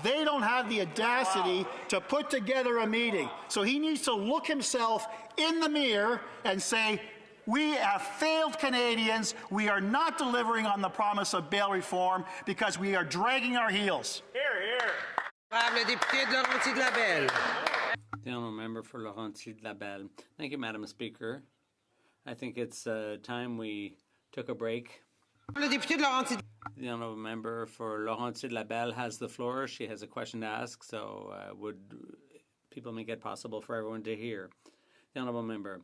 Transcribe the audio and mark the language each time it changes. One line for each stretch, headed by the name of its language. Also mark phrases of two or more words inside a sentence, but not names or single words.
English: They don't have the audacity to put together a meeting. So he needs to look himself in the mirror and say, we have failed Canadians. We are not delivering on the promise of bail reform because we are dragging our heels. Here, here.
French: Le député de Laurentides-de-la-Belle.
English: The honourable member for Laurentides-de-la-Belle. Thank you, Madam Speaker. I think it's time we took a break. The honourable member for Laurentides-de-la-Belle has the floor. She has a question to ask, so would people make it possible for everyone to hear? The honourable member.